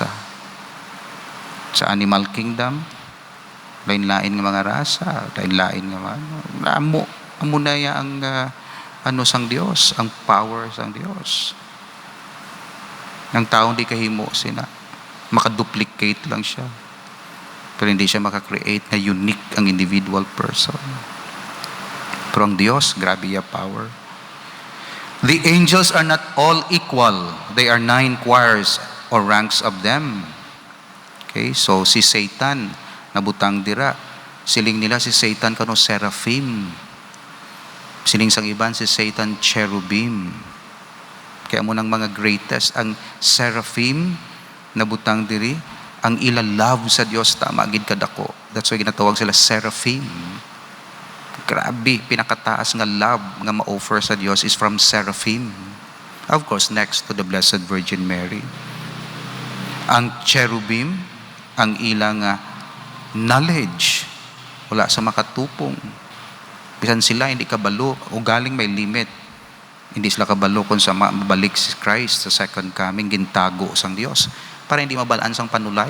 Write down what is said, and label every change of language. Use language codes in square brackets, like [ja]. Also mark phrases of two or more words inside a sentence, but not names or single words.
[hil] Sa [en] animal kingdom, [hil] lain-lain nga mga rasa, lain-lain nga amo na ya ang sang Dios, ang power sang Dios. Ang tao hindi kahimo sina, makaduplicate lang siya. Pero hindi siya makakreate na unique ang individual person. Pero ang Diyos, grabe ya power. [en] The angels are not all equal. They are 9 choirs or ranks of them. [hil] Okay, so si Satan, nabutang dira. Siling nila si Satan kano seraphim. Siling sang iban si Satan cherubim. Kaya mo ng mga greatest, ang seraphim, nabutang diri, ang ila love sa Dios tama gid kadako. [en] That's why [hil] ginatawag sila seraphim. Grabe, pinakataas nga love nga ma-offer sa Dios [en] is from seraphim. Of course, next to the Blessed Virgin Mary. [hil] Ang cherubim, ang ilang knowledge, wala sa makatupong. Bisan sila hindi kabalo, ugaling may limit. Hindi sila kabalo kung sa mabalik si Christ sa [en] second coming, [hil] gintago sang Dios para hindi mabalaan sang panulay.